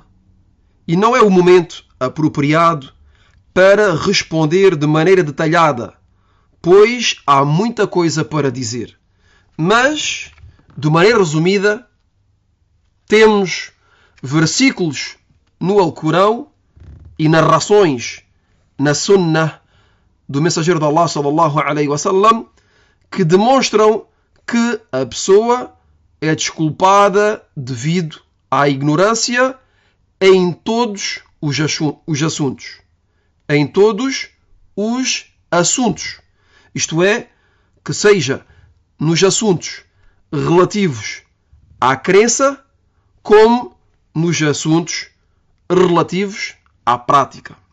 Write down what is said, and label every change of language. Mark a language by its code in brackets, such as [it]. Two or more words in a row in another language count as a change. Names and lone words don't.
[pt] E não é o momento apropriado para responder de maneira detalhada, pois há muita coisa para dizer. Mas, de maneira resumida, temos versículos no Alcorão e narrações na Sunnah do mensageiro de Allah [ar] صلى الله عليه وسلم [pt] que demonstram que a pessoa é desculpada devido à ignorância em todos os assuntos. Em todos os assuntos. Isto é, que seja nos assuntos relativos à crença, como nos assuntos relativos à prática.